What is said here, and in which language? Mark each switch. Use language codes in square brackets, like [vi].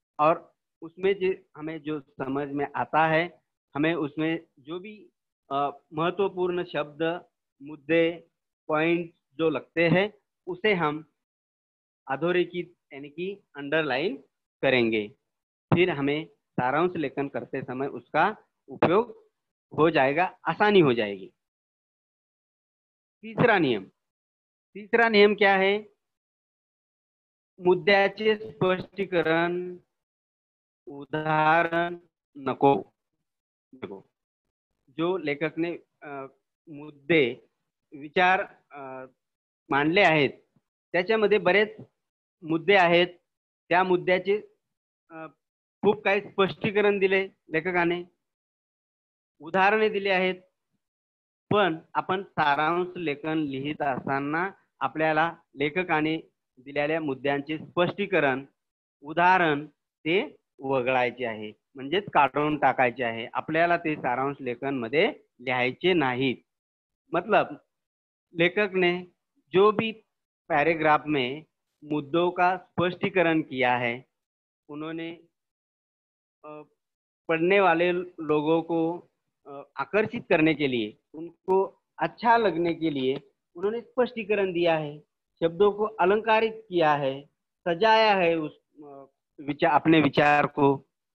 [hi] और उसमें जो हमें जो समझ में आता है, हमें उसमें जो भी महत्वपूर्ण शब्द, मुद्दे, पॉइंट जो लगते हैं, उसे हम अधोरेखित यानी कि अंडरलाइन करेंगे। फिर हमें सारांश लेखन करते समय उसका उपयोग हो जाएगा, आसानी हो जाएगी। तीसरा नियम, तीसरा नियम क्या है? [mr] मुद्द्याचे स्पष्टीकरण, उदाहरण नको। देखो, जो लेखक ने मुद्दे, विचार मांडले आहेत, त्याच्यामध्ये बरेच मुद्दे आहेत। त्या मुद्द्याचे खूप काही स्पष्टीकरण दिले लेखकाने, उदाहरणे दिली आहेत। पण आपण सारांश लेखन लिहित असताना आपल्याला लेखकाने दिलेल्या मुद्द्यांचे स्पष्टीकरण, उदाहरण ते वगळायचे आहे, म्हणजेच काढून टाकायचे आहे। आपल्याला ते सारांश लेखन मध्ये लिहायचे नाहीत। [hi] मतलब लेखक ने जो भी पैराग्राफ में मुद्दों का स्पष्टीकरण किया है, उन्होंने पढ़ने वाले लोगों को आकर्षित करने के लिए, उनको अच्छा लगने के लिए उन्होंने स्पष्टीकरण दिया है, शब्दों को अलंकारित किया है, सजाया है उस विचार, अपने विचार को।